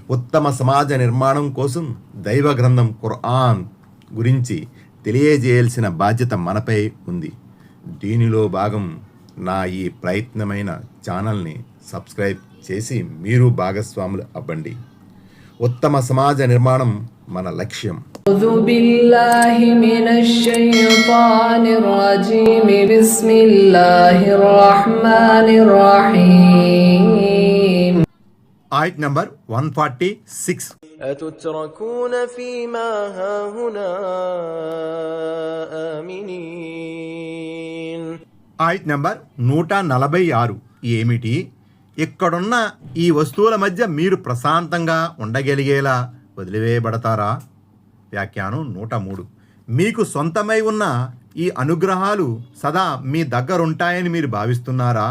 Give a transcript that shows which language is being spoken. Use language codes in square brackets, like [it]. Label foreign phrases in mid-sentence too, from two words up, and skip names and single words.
[te] ఉత్తమ సమాజ నిర్మాణం కోసం దైవ గ్రంథం ఖుర్ఆన్ గురించి తెలియజేయాల్సిన బాధ్యత మనపై ఉంది. దీనిలో భాగం నా ఈ ప్రయత్నమైన ఛానల్ని సబ్స్క్రైబ్ చేసి మీరు భాగస్వాములు అవ్వండి. ఉత్తమ సమాజ నిర్మాణం మన లక్ష్యం. [ar] أعوذ بالله من الشيطان الرجيم بسم الله الرحمن الرحيم. [te] ఆయత్ నంబర్ 146. [ar] أتتركون فيما هاهنا آمنين. [te] ఆయత్ నంబర్ 146. ఏమిటి? ఇక్కడున్న ఈ వస్తువుల మధ్య మీరు ప్రశాంతంగా ఉండగలిగేలా వదిలివేయబడతారా? వ్యాఖ్యానం 103. మీకు సొంతమై ఉన్న ఈ అనుగ్రహాలు సదా మీ దగ్గరుంటాయని మీరు భావిస్తున్నారా?